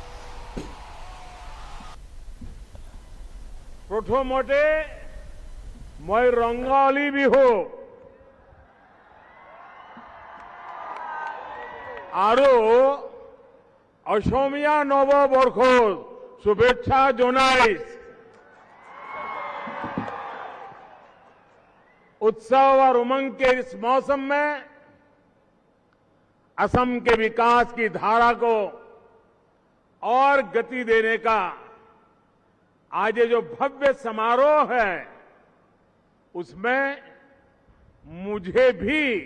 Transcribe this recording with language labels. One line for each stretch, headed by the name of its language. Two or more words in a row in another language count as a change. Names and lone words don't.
Assamese: প্ৰথমতে মই ৰংগলী বিহু আৰু অসমীয়া নৱবৰ্ষৰ শুভেচ্ছা জনাইছ
Hindi: उत्सव और उमंग के इस मौसम में असम के विकास की धारा को और गति देने का आज ये जो भव्य समारोह है उसमें मुझे भी